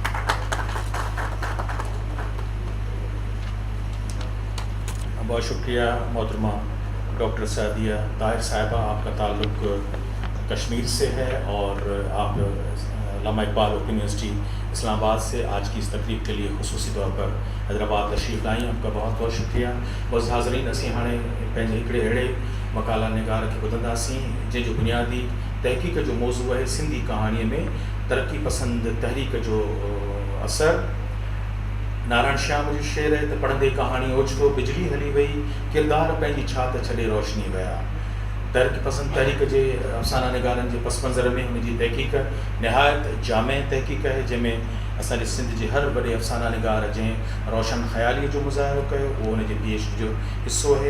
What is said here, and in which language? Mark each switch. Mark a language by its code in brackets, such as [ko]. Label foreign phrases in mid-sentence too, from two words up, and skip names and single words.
[ur] بہت شکریہ محترمہ ڈاکٹر سعدیہ طاہر صاحبہ، آپ کا تعلق کشمیر سے ہے اور آپ علامہ اقبال اوپن یونیورسٹی اسلام آباد سے آج کی اس تقریب کے لیے خصوصی طور پر حیدرآباد تشریف لائیں، آپ کا بہت بہت شکریہ۔ [sd] بس حاضرین، اسی ہانے پنجے ہکڑے اڑے मकाला निगार खे ॿुधंदासीं, जंहिंजो बुनियादी तहक़ीक़ जो मौज़ू आहे सिंधी कहाणीअ में तरक़ी पसंद तहरीक जो असर। नारायण श्याम जो शेर आहे त पढ़ंदे कहाणी ओचितो बिजली हली वई, किरदार पंहिंजी छात छॾे रोशनी विया। तरक़ी पसंद तहरीक जे अफ़साना निगारनि जे पस मंज़र में हुनजी तहक़ीक़ निहायत जामे तहक़ीक़ आहे, जंहिंमें असांजे सिंध जे हर वॾे अफ़साना निगार जंहिं रोशन ख़यालीअ जो मुज़ाहिरो कयो उहो हुनजे PhD जो हिसो आहे।